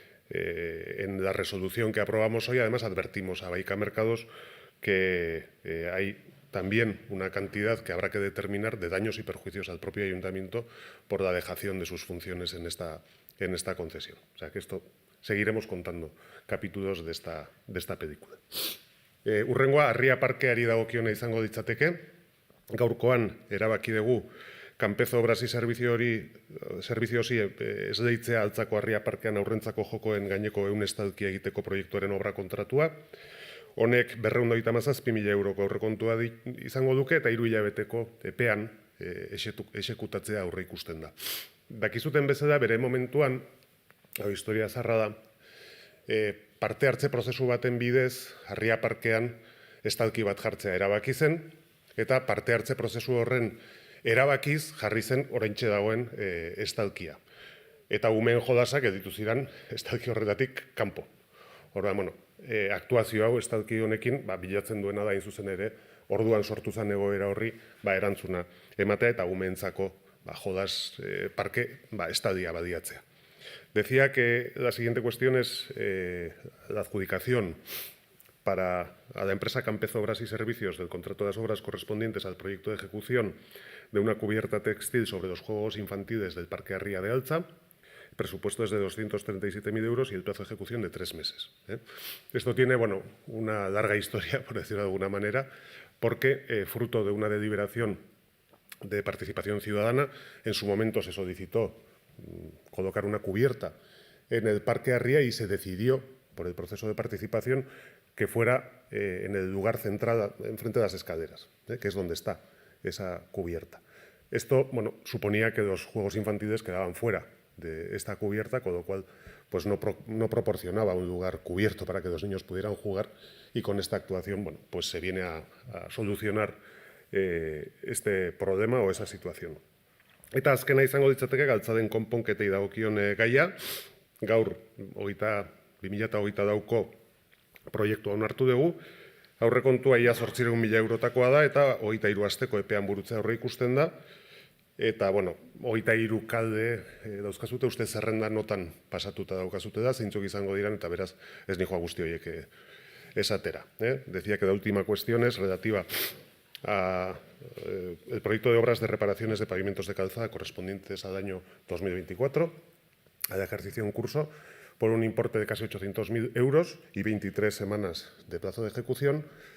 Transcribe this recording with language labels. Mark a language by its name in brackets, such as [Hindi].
[Spanish] En la resolución que aprobamos hoy, además, advertimos a Baika Mercados que hay también una cantidad que habrá que determinar de daños y perjuicios al propio ayuntamiento por la dejación de sus funciones en esta concesión. O sea que seguiremos contando capítulos de esta película. [Basque] Hurrengoa, Arria Parkeari dagokiona izango ditzateke. Gaurkoan erabaki dugu Kanpezo Obras y Serviziosi ez deitzea Altzako Arria Parkean aurrentzako jokoen gaineko 100 estalkia egiteko proiektuaren obra kontratua. Honek 237.000 euroko aurrekontua izango duke eta 3 hilabeteko epean exekutatzea aurre ikusten da. Dakizuten bezala, bere momentuan, historia zarra da, parte hartze prozesu baten bidez, Arria Parkean estalki bat jartzea erabaki zen, eta parte hartze prozesu horren erabakiz jarri zen oraintxe dagoen estalkia. Eta umeen jolasak editu ziren estalki horretatik kanpo. Orduan, aktuazio hau estalki honekin bilatzen duena da hain zuzen ere, orduan sortu zen egoera horri erantzuna ematea eta umeentzako jolas parke estadia badiatzea. [Spanish] Decía que la siguiente cuestión es la adjudicación a la empresa Kanpezo Obras y Servicios del contrato de las obras correspondientes al proyecto de ejecución de una cubierta textil sobre los juegos infantiles del Parque Arria de Altza. El presupuesto es de 237.000 euros y el plazo de ejecución de 3 meses. Esto tiene una larga historia, por decirlo de alguna manera, porque fruto de una deliberación de participación ciudadana, en su momento se solicitó colocar una cubierta en el Parque Arria y se decidió, por el proceso de participación, que fuera en el lugar central, enfrente de las escaleras, que es donde está esa cubierta. Esto suponía que los juegos infantiles quedaban fuera esta cubierta, con lo cual pues no proporcionaba un lugar cubierto para que los niños pudieran jugar, y con esta actuación bueno, pues se viene a solucionar este problema o esa situación. [Basque] Eta azkena izango ditzateke galtzaden konponketei dagokion gaia, gaur 2022ko proiektua onartu dugu, aurrekontua ia 800.000 eurotakoa da, eta 23 asteko epean burutzea aurre ikusten da, eta, bueno, 23 kalde dauzkazute, uste zerrenda notan pasatuta daukazute da, zeintzuk izango diran, eta beraz ez nijoa guzti horiek esatera. [Spanish] Decía que la última cuestión es relativa el proyecto de obras de reparaciones de pavimentos de calzada correspondientes al año 2024, al ejercicio en curso, por un importe de casi 800.000 euros y 23 semanas de plazo de ejecución.